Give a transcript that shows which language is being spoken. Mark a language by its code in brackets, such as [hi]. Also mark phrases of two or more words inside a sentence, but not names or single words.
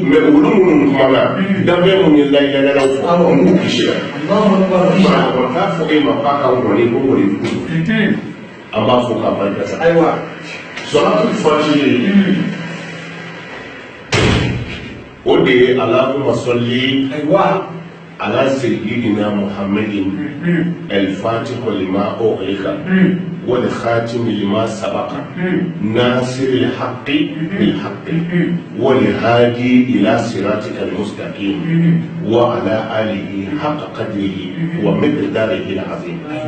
[bm] mais olu minnu kumana danfɛn mun ye layɛlɛlaw fɔ an b'u kisi la o t'a fɔ e ma k'a ka ngɔni ko ngɔni dugu an b'a fɔ k'a barika da ayiwa [ar] صلاة الفاتح [bm] o de ye [ar] اللهم صل على سيدنا محمد الفاتح لما أغلق والخاتم لما سبق ناصر الحق بالحق والهادي إلى صراطك المستقيم وعلى آله حق قدره ومقداره العظيم